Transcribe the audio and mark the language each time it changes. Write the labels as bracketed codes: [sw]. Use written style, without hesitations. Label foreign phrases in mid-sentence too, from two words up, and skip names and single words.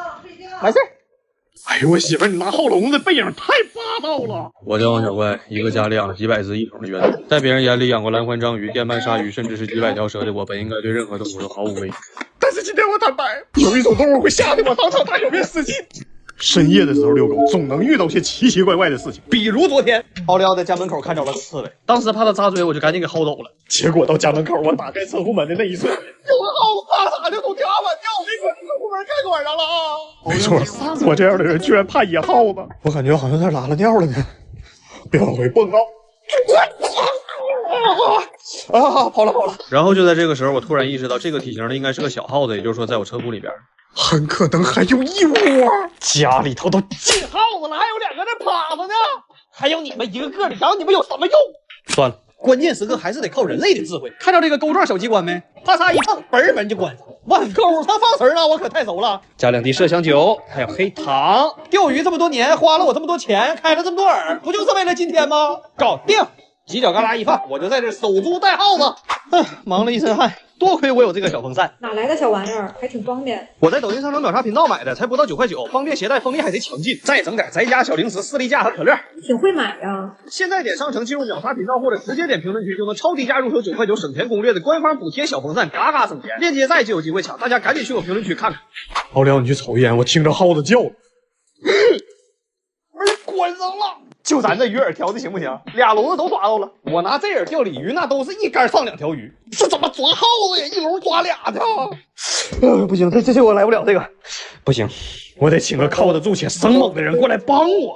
[zh] 完事兒。哎呦，我媳婦兒，你拿號籠子背影太霸道了。我叫王小怪，一個家裡養了幾百隻異種的猿人，在別人眼裡養過藍環章魚、電鰻鯊魚，甚至是幾百條蛇的我，本應該對任何動物都毫無畏懼。但是今天我坦白，有一種動物會嚇得我當場大小便失禁。深夜的時候遛狗，總能遇到些奇奇怪怪的事情，比如昨天，奧利奧在家門口看着了刺猬，當時怕他扎嘴，我就趕緊給薅走了。結果到家門口，我打開車庫門的那一瞬間，有個耗子怕啥就從天花板掉，沒準車庫門開關上了啊！沒錯，我這樣的人居然怕野耗子，我感覺好像他拉了尿了呢。別往回蹦啊！跑了。然後就在這個時候，我突然意識到，這個體型的應該是個小耗子，也就是說，在我車庫裡邊。很可能還有一窩，家裡頭都進耗子了，還有2個在趴着呢，還有你們一個個的，然後你們有什麼用？算了，關鍵時刻還是得靠人類的智慧。看到這個钩狀小機關沒？啪嚓一碰，嘣門就關上。碗鈎它放詞了，我可太熟了。加2滴麝香酒，還有黑糖。釣魚這麼多年，花了我這麼多錢，開了這麼多耳，不就是為了今天嗎？搞定，犄角旮旯一放，我就在這守株待耗子。忙了一身汗。多虧我有這個小風扇，哪來的小玩意兒，還挺方便。我在抖音商城秒殺頻道買的，才不到9塊9，方便攜帶，風力還賊強勁。再整點宅家小零食、士力架和可樂，挺會買呀。現在點商城进入秒殺頻道或者直接點評論區，就能超低價入手9塊9省錢攻略的官方補貼小風扇，嘎嘎省錢。鏈接在就有機會搶，大家趕緊去我評論區看看。奧利奧，你去抽煙，我聽着耗子叫了。門關上了。就咱这魚饵調的行不行？2籠子都抓到了，我拿這饵釣鯉魚，那都是一竿上2條魚，這怎麼抓耗子呀？一籠抓2條。不行，這我來不了這個，不行，我得請個靠得住且生猛的人過來幫我。